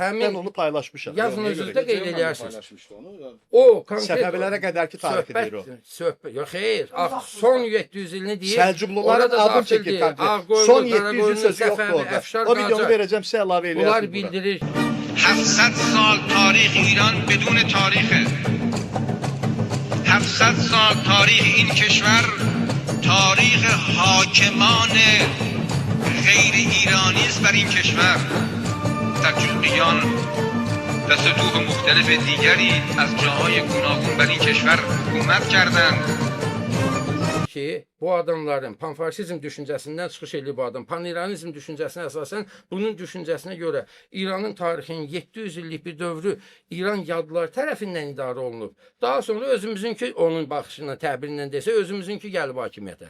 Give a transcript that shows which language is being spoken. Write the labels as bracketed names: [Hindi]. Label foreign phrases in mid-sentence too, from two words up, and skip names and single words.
[Azerbaijani] həmin onu paylaşmışam. yazın Niyə özünüzdə görə? qeyd edirsiniz. Paylaşmışdı onu. O konkret Səfəvilərə qədərki tarixi deyir o. söhbət. Yox, xeyr. Son 700 ilini deyir. Səlcuqluların Orada adım daxildir. çəkir konkret. Ağqoyunlu, Son 700 Qaraqoyunlu, sözü yoxdur Səfəvi, orada. Əfşar, O videonu Qacar. verəcəm, sizə əlavə eləyərsiniz. Bunlar bura. bildirir. [Persian] 700 سال تاریخ ایران بدون تاریخه 700 سال تاریخ این کشور تاریخ حاکمان غیر ایرانی است بر این کشور سلجوقیان و سطوح مختلف دیگری از جاهای گوناگون بر این کشور حکومت کردند [Azerbaijani] Ki, bu adamların panfarsizm düşüncəsindən çıxış eləyib bu adam. Pan-İranizm düşüncəsinə əsasən bunun düşüncəsinə görə İranın tarixinin 700 illik bir dövrü İran yadlar tərəfindən idarə olunub. Daha sonra özümüzünki onun baxışına, təbirindən desə özümüzünki gəlib hakimiyyətə.